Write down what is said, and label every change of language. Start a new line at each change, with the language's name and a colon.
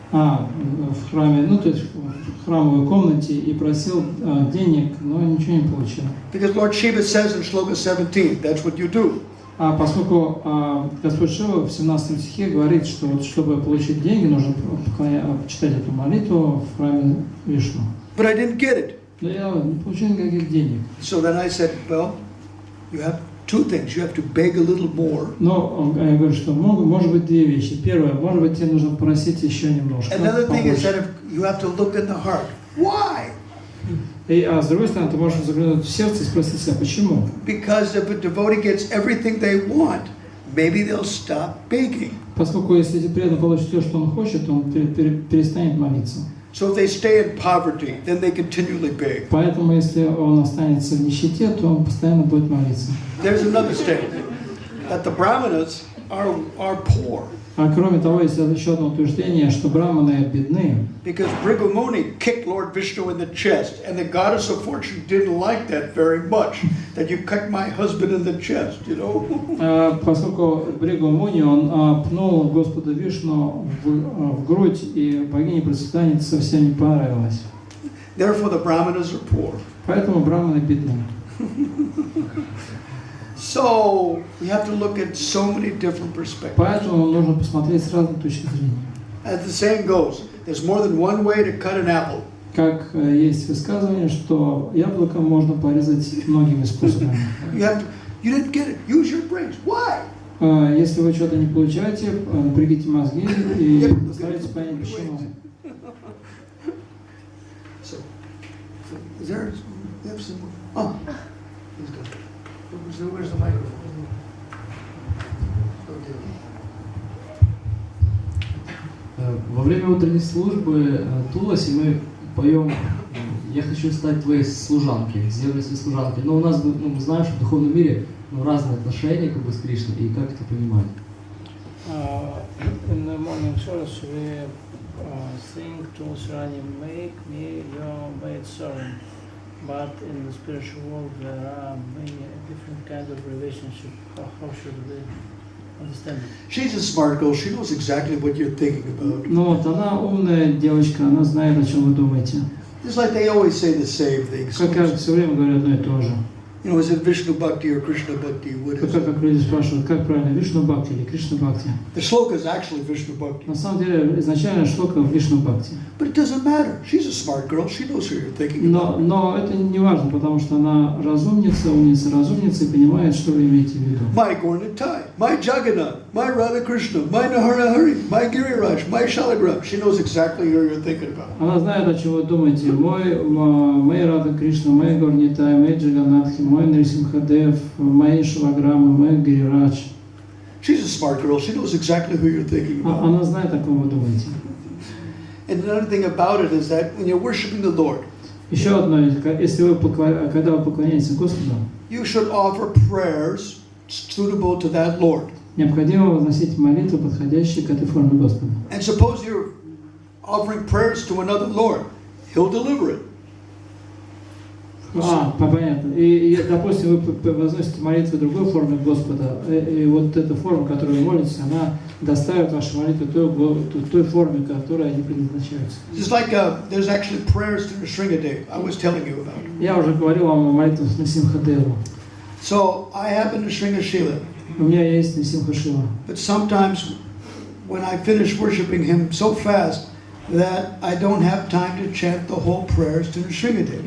Russian: в храме, ну то есть в храмовой комнате и просил денег, но ничего не получил.
English: Because Lord Shiva says in Shloka 17, that's what you do.
Russian: Поскольку Господь Шива в 17 стихе говорит, что вот, чтобы получить деньги, нужно читать эту молитву в храме Вишну.
English: But I didn't get it.
Russian: Но я не получил никаких денег.
English: So then I said, well, you have 2 things. You have to beg a little more.
Russian: Но я говорю, что может быть 2 вещи. Первое, может быть, тебе нужно просить еще немножко.
English: Another thing is that you have to look in the heart. Why?
Russian: И, с другой стороны, ты можешь заглянуть в сердце и спросить себя, почему?
English: Because if a devotee gets everything they want, maybe they'll stop begging.
Russian: Поскольку если преданный получит все, что он хочет, он перестанет молиться.
English: So if they stay in poverty, then they continually beg.
Russian: Поэтому, если он останется в нищете, то он постоянно будет молиться.
English: There's another statement that the brahmanas are poor.
Russian: А кроме того, есть еще одно утверждение, что браманы бедны.
English: Because Bhrigu Muni kicked Lord Vishnu in the chest, and the goddess of fortune didn't like that very much. That you kicked my husband in the chest, you know.
Russian: Поскольку Бхригу Муни, он пнул Господа Вишну в грудь, и богине процветания совсем не понравилось.
English: Therefore, the brahmanas are poor.
Russian: Поэтому браманы бедны.
English: So we have to look at so many different perspectives.
Russian: Поэтому нужно посмотреть с разных точек зрения.
English: As the saying goes, there's more than one way to cut an apple.
Russian: Как есть высказывание, что яблоко можно порезать многими способами.
English: You didn't get it. Use your brains. Why?
Russian: Если вы что-то не получаете, напрягите мозги и постарайтесь понять, почему.
English: So is there? You have some. Oh, he's good. Where's the microphone?
Russian: Во время утренней службы Туласи мы поем «Я хочу стать твоей служанкой», «Сделай своей служанкой». Но у нас, мы знаем, что в духовном мире разные отношения с Кришной, и как это понимать?
English: In the morning service we sing Tulsi Rani, make me your maid servant. But in the spiritual world there are many different kinds of relationships. How should we understand it? She's a smart girl. She knows exactly what you're thinking about.
Russian: Ну вот она умная девочка, она знает, о чем вы думаете.
English: Just like they always say the same thing.
Russian: Как все время говорят одно и то же.
English: You know, is it Vishnu Bhakti or Krishna Bhakti? What is it?
Russian: Как люди спрашивают, как правильно, Вишну Бхакти или Кришна Бхакти?
English: The shloka is actually Vishnu Bhakti.
Russian: На самом деле, изначально шлока Вишну Бхакти.
English: But it doesn't matter. She's a smart girl. She knows who you're thinking about.
Russian: Но это не важно, потому что она разумница и понимает, что вы имеете в виду.
English: My Gaurnitai, my Jagannath, my Radha Krishna, my Naharahari, my Giriraj, my Shalagram. She knows exactly who you're thinking about.
Russian: Она знает, о чем вы думаете. Мой Рада Кришна, мой Горнитай, мой Джаганатхи, мой Нарисимхадев, мои шилограммы, мой Гирирадж.
English: She's a smart girl. She knows exactly who you're thinking about.
Russian: Она знает, о ком вы думаете.
English: And another thing about it is that when you're worshiping the Lord,
Russian: Еще одно, если вы когда вы поклоняетесь Господу,
English: you should offer prayers suitable to that Lord.
Russian: необходимо возносить молитвы, подходящие к этой форме Господа.
English: And suppose you're offering prayers to another Lord, He'll deliver it.
Russian: Понятно. И, допустим, вы возносите молитвы другой форме Господа, и вот эта форма, которую вы молитесь, она доставит ваши молитвы той форме, которой они предназначаются.
English: Just like there's actually prayers to Nrsimhadev, I was telling you about.
Russian: Я уже говорил вам о молитвах Нарисимхадеву.
English: So I have a Nrsimha.
Russian: У меня есть Нарисимха Шила.
English: But sometimes when I finish worshiping him so fast that I don't have time to chant the whole prayers to Nrsimhadev.